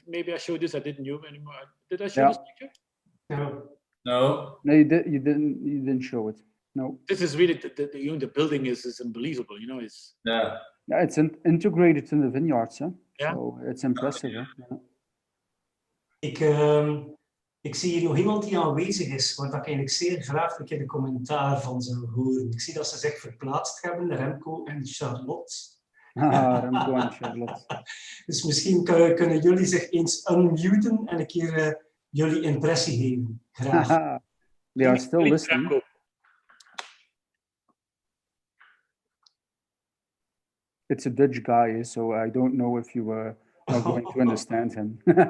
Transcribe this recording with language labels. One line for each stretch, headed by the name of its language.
English: Maybe I showed this. I didn't know anymore. Did I show this picture? No. No, you didn't show it. No. This is really the building is unbelievable. You know, it's it's integrated in the vineyards. Huh? Yeah. So it's impressive. Huh? Yeah.
Dutch: Ik zie hier nog iemand die aanwezig is, waar ik eigenlijk zeer graag een keer de commentaar van zou horen. Ik zie dat ze zich verplaatst hebben, Remco en Charlotte. Remco en Charlotte. Dus misschien kunnen jullie zich eens unmuten en een keer jullie impressie geven. Graag.
English: They are still listening. It's a Dutch guy, so I don't know if you are going to understand him.